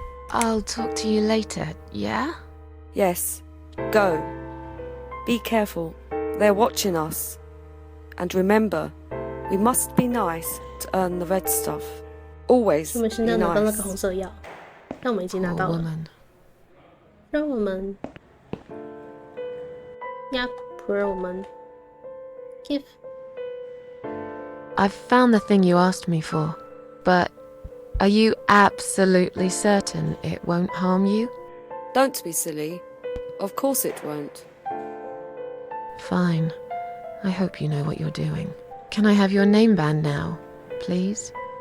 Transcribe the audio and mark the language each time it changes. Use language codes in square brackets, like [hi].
[en] I'll talk to you later, yeah? Yes. Go. Be careful. They're watching us. And remember, we must be nice to earn the red stuff. Always be nice. [zh] 但我们已经拿到了。让我们 [en] Yep, [zh] 让我们 [en] give. I've found the thing you asked me for, but are you absolutely certain it won't harm you? Don't be silly. Of course it won't. Fine. I hope you know what you're doing. Can I have your name band now, please?